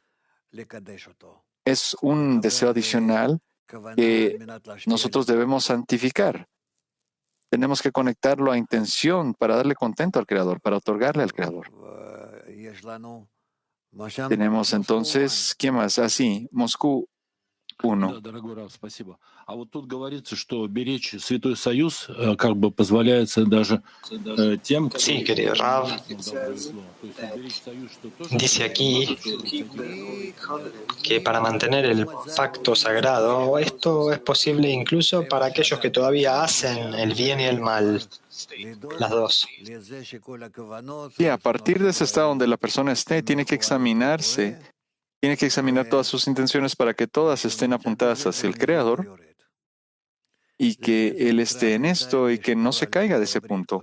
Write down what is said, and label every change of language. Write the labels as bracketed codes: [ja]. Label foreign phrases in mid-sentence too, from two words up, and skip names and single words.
[es] Es un deseo adicional que nosotros debemos santificar. Tenemos que conectarlo a intención para darle contento al Creador, para otorgarle al Creador. Tenemos entonces, ¿quién más? Así, Moscú 1. [ru] А вот тут говорится, что беречь Святой Союз как бы позволяется даже тем, кто... [es] Sí, querido Rav. Dice aquí que para mantener el pacto sagrado, esto es posible incluso para aquellos que todavía hacen el bien y el mal, las dos. Y a partir de ese estado donde la persona esté, tiene que examinarse, tiene que examinar todas sus intenciones para que todas estén apuntadas hacia el Creador y que Él esté en esto y que no se caiga de ese punto.